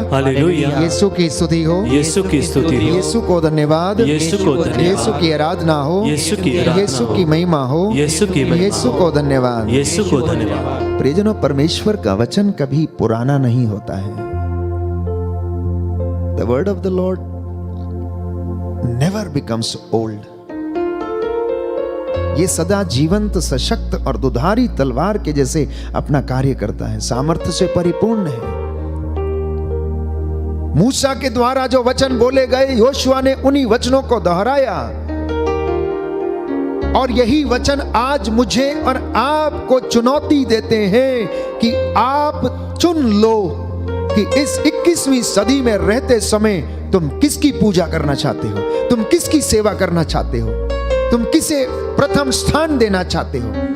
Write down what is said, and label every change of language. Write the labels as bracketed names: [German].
[Hindi] Hallelujah. यीशु की स्तुति हो, यीशु की स्तुति हो, यीशु को धन्यवाद, यीशु को धन्यवाद, यीशु की आराधना हो, यीशु की आराधना यीशु की हो, महिमा हो, यीशु की महिमा यीशु हो, को धन्यवाद, यीशु को धन्यवाद। प्रियजनों, परमेश्वर का वचन कभी पुराना नहीं होता है। [English] The word of the Lord never becomes old. [Hindi] ये सदा जीवंत, सशक्त और दुधारी तलवार के जैसे अपना कार्य करता है, सामर्थ्य से परिपूर्ण है। मूसा के द्वारा जो वचन बोले गए, योशुआ ने उन्हीं वचनों को दोहराया, और यही वचन आज मुझे और आपको चुनौती देते हैं कि आप चुन लो कि इस 21वीं सदी में रहते समय तुम किसकी पूजा करना चाहते हो, तुम किसकी सेवा करना चाहते हो, तुम किसे प्रथम स्थान देना चाहते हो,